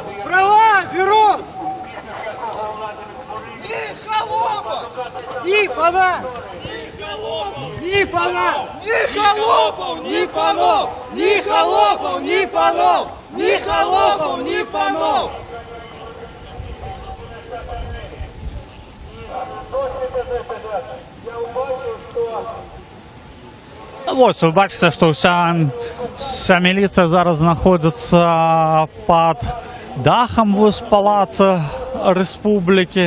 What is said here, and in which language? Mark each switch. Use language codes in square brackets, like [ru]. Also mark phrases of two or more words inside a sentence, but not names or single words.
[ru] Права берут! Ни холопов! Ни пана! Ни пана! Ни холопов! Ни панов! Ни холопов! Ни панов! Ни холопов! Ни панов! [uk] Я убачив, що Ну, ось, ви бачите, що вся міліція зараз знаходиться під дахом в Палаці Республіки.